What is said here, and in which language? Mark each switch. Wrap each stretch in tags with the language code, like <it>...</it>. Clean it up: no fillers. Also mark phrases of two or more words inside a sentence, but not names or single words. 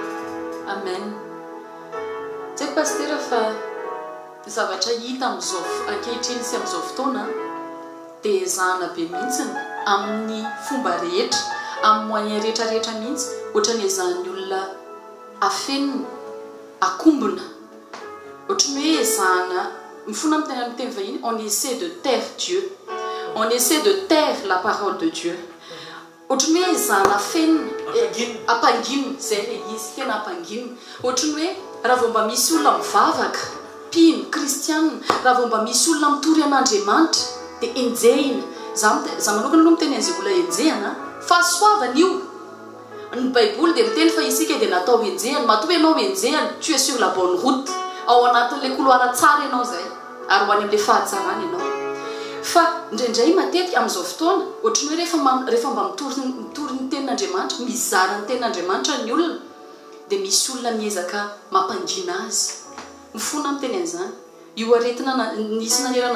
<mg>amen tsy pasteur fa zavatra hita amin'izao ankehitriny sy amin'izao fotoana dia zahana be mihitsiny amin'ny fomba rehetra amin'ny moyen rehetrarehetra mihitsy ohatra ny ezahan'ny olona afenina akombona ohatra ny hoe ezahana mifona amin'ny teny vahiny</mg> <fr>on essaie de taire Dieu on essaie de taire la parole de Dieu</fr> <mg>ohatra ny hoe ezahana afenina ampangino zay le izy tena ampangino ohatra ny hoe raha vao mba misy olona mivavaka pino kristianina raha vao mba misy olona mitory an'Andriamanitra dia enjehina za manokana aloha miteny an'izay olona enjehana fa soavana io ny baiboly dia miteny fa isika dia natao enjehana matoa ianao enjehana</mg> <fr>tu es sur la bonne route</fr> <mg>ao anatin'ilay couloir tsara ianao zay ary ho any amin'ilay fahatsarana ianao fa indraindray matetika amin'izao fotoana ohatra ny hoe rehefa mba mitory ny tenin'Andriamanitra mizara ny tenin'Andriamanitra ny olona dia misy olona miezaka mampangina azy mifona amin'ny teny an'izany io aretina nisy nanerana</mg>